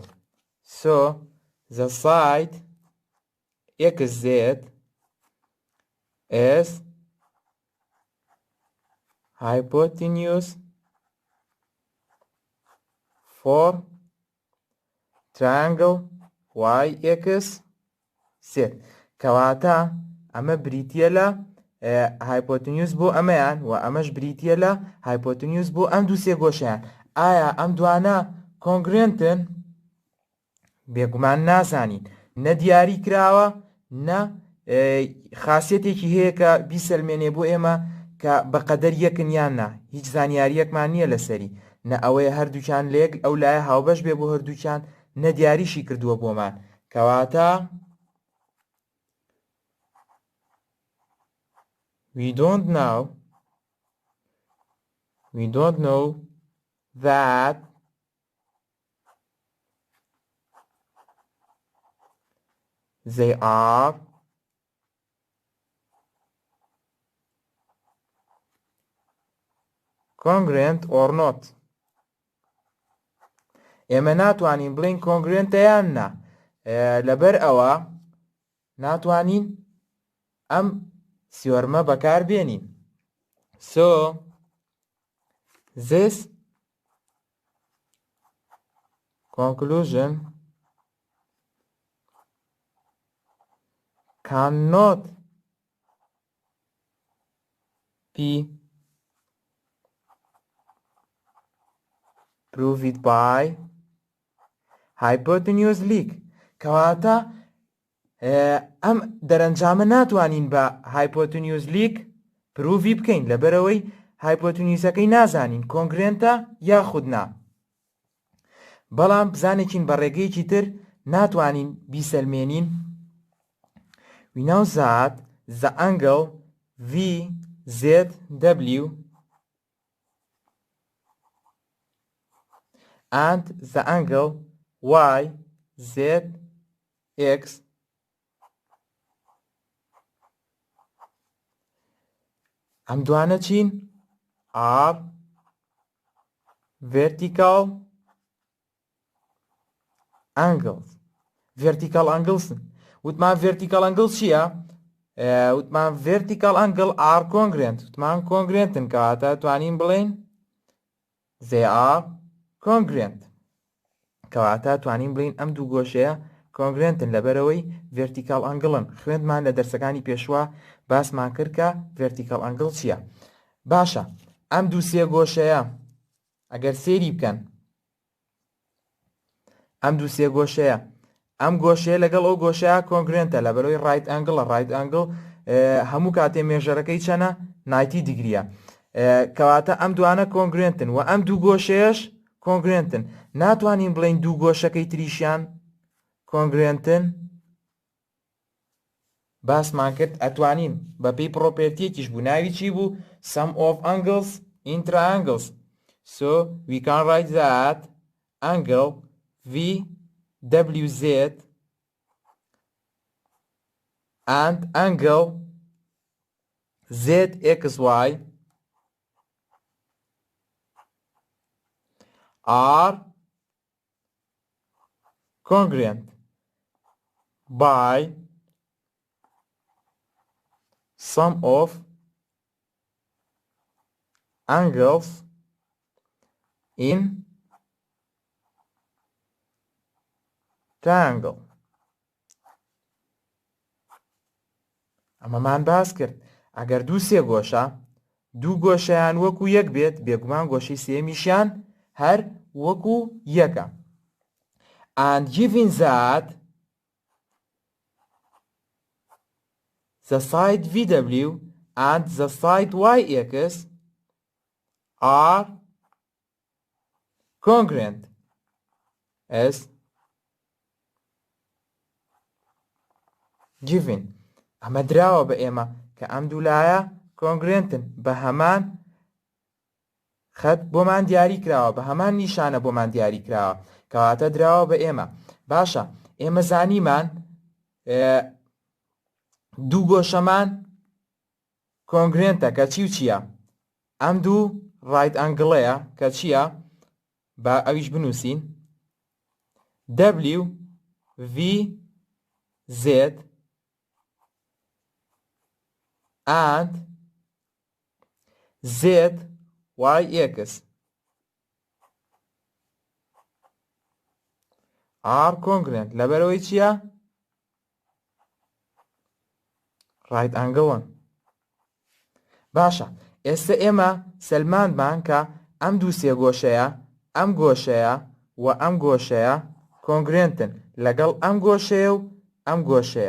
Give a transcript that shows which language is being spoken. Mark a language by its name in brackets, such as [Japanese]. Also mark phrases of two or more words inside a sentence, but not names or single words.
[English] So the side XZ is hypotenuse for triangle YXZ. [Central Kurdish] کەواتە ئەمە بریتیە لە هایپۆتنیوس بۆ ئەمەیان و ئەمەش بریتە لە هایپۆتنیوس بۆ ئەم دوو سێگۆشەیان. ئایا ئەم دوانە کۆنگرێنتن؟ بێگومان نازانین، نە دیاری کراوە نە خاسیەتێکی هەیە کە بیسەلمێنێ بۆ ئێمە کە بەقەدەر یەکن یان نا، هیچ زانیاریەکمان نییە لەسەری، نە ئەوەیە هەردووچان لێک ئەو لایە هاوبەش بێ بۆ هەردووچان، نە دیاریشی کردووە بۆمان، کەواتە [English] we don't know that they are congruent or not. [Central Kurdish] ئێمە ناتوانین بڵین کۆنگرێنتە یان نا، لەبەر ئەوە ناتوانین ئەم سیۆرمە بەکاربێنین. [English] So this conclusion cannot be proved by hypotenuse leak. [Central Kurdish] کەواتە ئەم دەرەنجامە ناتوانین بە [English] hypotenuse leg [Central Kurdish] پروڤی بکەین لەبەرەوەی هایپۆتنیوسەکەی نازانین کۆنگرێنتە یاخود نا. بەڵام بزانێکین بە ڕێگەیەکی تر ناتوانین بیسەلمێنین. [English] We know that the angle VZW and the angle YZX [Central Kurdish] ئەم دوانە چین؟ [English] are vertical angles. vertical angles وتمان vertical angles چییە؟ وتمان vertical angle are congruent. [Central Kurdish] وتمان congruentن کەواتە توانین بڵێن [English] they are congruent. [Central Kurdish] کەواتە توانین بڵین ئەم دوو گۆشەیە کۆنگرێنتن لەبەرەوەی [English] vertical angle- [Central Kurdish] ن. خوێندمان لە دەرسەکانی پێشوە باسمان کرد کە [English] vertical angle [Central Kurdish] چییە. باشە، ئەم دوو سێ گۆشەیە ئەگەر سێری بکەن، ئەم دوو سێ گۆشەیە، ئەم گۆشەیە لەگەڵ ئەو گۆشەیە کۆنگرێنتە لەبەرەوەی [English] right angle. right angle [Central Kurdish] هەموو کاتێ مێژەرەکەی چەنە؟ 90 دیگریە. کەواتە ئەم دوانە کۆنگرێنتن و ئەم دوو گۆشەیەش کۆنگرێنتن. ناتوانین بڵین دوو گۆشەکەی تریشیان کۆنگرێنتن. باسمان کرد ئەتوانین بەپێی پرۆپێرتیەکیش بوو، ناوی چی بوو؟ [English] sum of angles in triangles. So we can write that angle VWZ and angle ZXY are congruent by sum of angles in triangle. [Central Kurdish] ئەمەمان باس کرد ئەگەر دوو سێ گۆشە دوو گۆشەیان وەکو یەک بێت، بێگومان گۆشەی سێمیشیان هەر وەکو یەکە. [English] And given that the side VW and the side YX are congruent as given. [Central Kurdish] ئەمە دراوە بە ئێمە کە ئەم دوو لایە کۆنگرێنتن، بە هەمان خەت بۆمان دیاری کراوە، بە هەمان نیشانە بۆمان دیاری کراوە، کەواتە دراوە بە ئێمە. باشە، ئێمە زانیمان دوو گۆشەمان کۆنگرێنتە کە چی و چییە؟ ئەم دوو [English] right angle [Central Kurdish] کە چییە؟ با ئەویش بنووسین [English] WVZ and ZYX are congruent. [Central Kurdish] لەبەرەوەی چییە؟ [English] right angle. [Central Kurdish] باشە ئێستا ئێمە سەلمانمان کە ئەم دوو سێگۆشەیە ئەم گۆشەیە و ئەم گۆشەیە کۆنگرێنتن لەگەڵ ئەم گۆشەیە و ئەم گۆشەیە.